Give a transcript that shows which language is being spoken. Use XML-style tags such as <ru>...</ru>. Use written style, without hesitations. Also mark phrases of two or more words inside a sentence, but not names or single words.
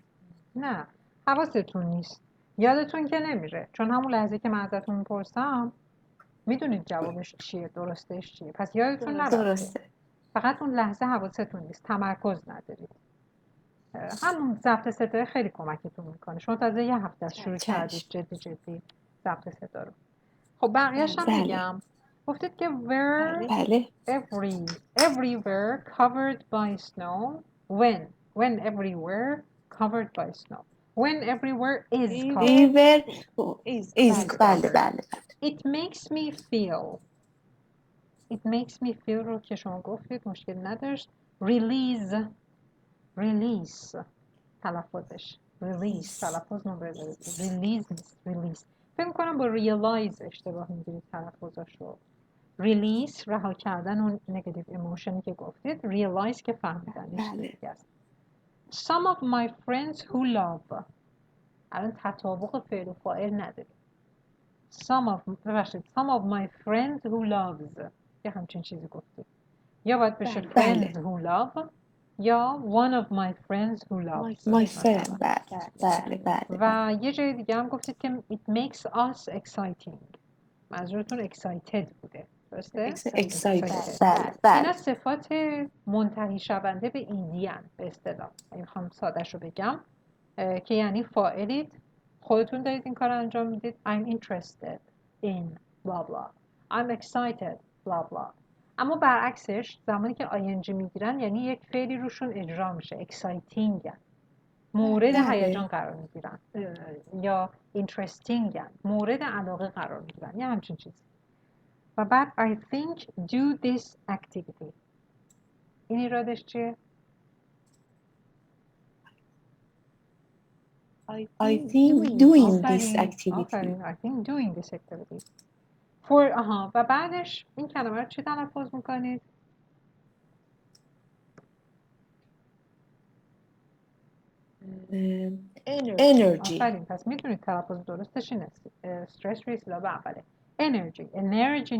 <fa>نه حواستون نیست، یادتون که نمیره، چون همون لحظه که من ازتون میپرسم میدونید جوابش چیه، درستش چیه، پس یادتون نرفته. درسته. فقط اون لحظه حواستون نیست، تمرکز ندارید. همون ضبط صدای خیلی کمکتون میکنه. شما تازه یه هفته از شروع کردید جدی ضبط صدا رو. خب بقیه‌اش هم میگم. گفتید که</fa> <en>everywhere covered by snow. when everywhere covered by snow. when everywhere is covered.</en> <fa>بله.</fa> <en>It makes me feel</en> <fa>رو که شما گفتید مشکل نداشت. release تلفظش تلفظ نمره داره. release نیست. فکر می‌کنم با realize اشتباه می‌گیرید تلفظش رو. release رها کردن اون نگاتیو ایموشنی که گفتید، realize که فهمیدنش دیگه است.</fa> <en>some of my friends who love</en> <fa>الان تطابق فعل و فاعل نداره.</fa> <en>some of my friends who loves</en> <fa>یه همچین چیزی گفتید. یا باید بشه</fa> <en>friends who love یا one of my friends who loves. my friend.</en> <fa>بله. و یه جای دیگه هم گفتید که</fa> <en>it makes us exciting.</en> <fa>منظورتون excited بوده. درسته؟ excited. بله. اینا صفات منتهی شونده به ایدی هن به اصطلاح. میخوام ساده‌ش رو بگم که یعنی فاعلید، خودتون دارید این کار انجام میدید.</fa> <en>I'm interested in blah blah. I'm excited blah blah.</en> <fa>اما برعکسش زمانی که ing میگیرن یعنی یک فعلی روشون اجرا میشه. exciting هن. مورد هیجان قرار میگیرن یا interesting هن. مورد علاقه قرار میگیرن یا همچین چیزی. و بعد</fa> <en>I think do this activity.</en> <fa>این ایرادش چیه؟</fa> <en>I think doing this activity.</en> <fa>آفرین.</fa> <en>I think doing this activity.</en> <fa>For و بعدش این کلمه رو چی تلفظ میکنید؟</fa> <en>Energy.</en> <fa>آفرین. پس میدونید تلفظ درستش این است. استرس روی سیلاب اوله. Energy.</fa>